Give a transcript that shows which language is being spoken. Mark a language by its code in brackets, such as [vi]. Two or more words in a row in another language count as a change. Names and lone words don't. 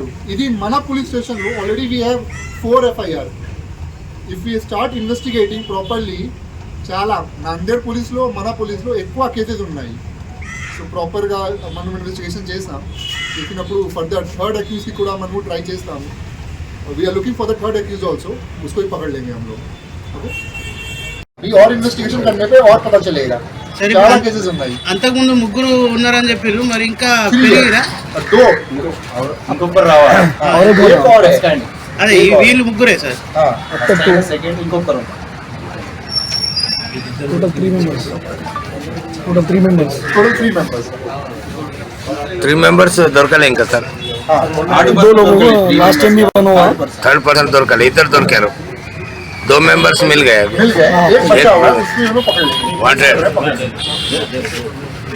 [te] ఇది మన పోలీస్ స్టేషన్లో [en] already we have 4 FIR. if we start investigating properly, [te] చాలా నాందేడ్ పోలీస్లో, మన పోలీస్లో ఎక్కువ కేసెస్ ఉన్నాయి. సో ప్రాపర్గా మనం ఇన్వెస్టిగేషన్ చేసినప్పుడు [en] further 3rd [te] అక్యూజ్కి కూడా మనము ట్రై చేస్తాము. [en] we're looking for the 3rd accused also, [hi] उसको ही पकड़ लेंगे हम लोग. ओके, अभी और इन्वेस्टिगेशन करने पे और पता चलेगा. [te] చాలా కేసెస్ ఉన్నాయి. అంతకుముందు ముగ్గురు ఉన్నారని చెప్పారు, మరి ఇంకా పెరిగిరా? అదే వీళ్ళు ముగ్గురే సార్. ఇంకొకరు [en] total 3 members [te] దొరకలే ఇంకా సార్. [hi] 2 लोगों को [en] last time [hi] भी बना हुआ, [en] 3rd person [te] దొరకలే, ఇద్దరు దొరికారు. 2 members [hi] मिल गए. एक बचा हुआ, उसको पकड़ लेंगे. वांटेड